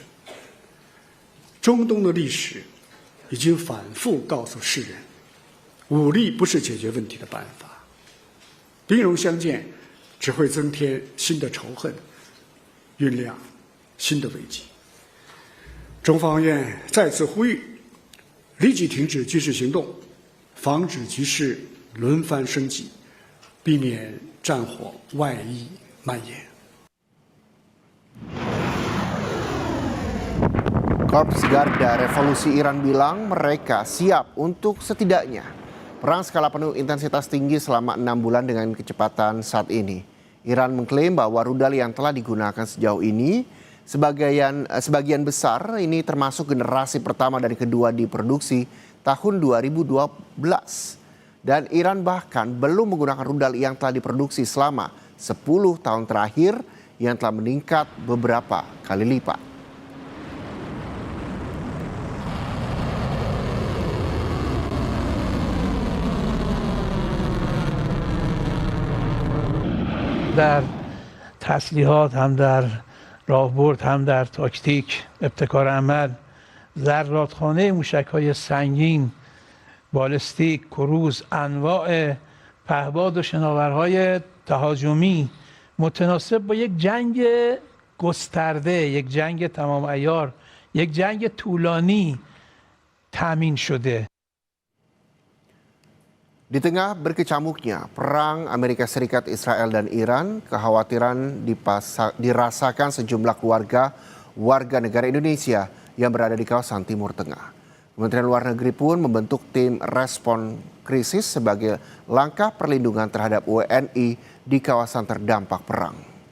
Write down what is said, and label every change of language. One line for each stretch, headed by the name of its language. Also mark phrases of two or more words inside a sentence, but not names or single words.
Chinese: 中东的历史已经反复告诉世人，武力不是解决问题的办法，兵戎相见只会增添新的仇恨，酝酿新的危机。中方愿再次呼吁，立即停止军事行动，防止局势轮番升级，避免战火外溢蔓延。
Indonesian: Korps Garda Revolusi Iran bilang mereka siap untuk setidaknya perang skala penuh intensitas tinggi selama 6 bulan dengan kecepatan saat ini. Iran mengklaim bahwa rudal yang telah digunakan sejauh ini sebagian besar ini termasuk generasi pertama dan kedua diproduksi tahun 2012. Dan Iran bahkan belum menggunakan rudal yang telah diproduksi selama 10 tahun terakhir yang telah meningkat beberapa kali lipat.
Persian: در تسلیحات هم در راهبرد هم در تاکتیک ابتکار عمل ذراتخانه موشک‌های سنگین بالستیک کروز انواع پهباد و شناورهای تهاجمی متناسب با یک جنگ گسترده یک جنگ تمام عیار یک جنگ طولانی تامین شده.
Indonesian: Di tengah berkecamuknya perang Amerika Serikat, Israel, dan Iran, kekhawatiran dirasakan sejumlah warga negara Indonesia yang berada di kawasan Timur Tengah. Kementerian Luar Negeri pun membentuk tim respon krisis sebagai langkah perlindungan terhadap WNI di kawasan terdampak perang.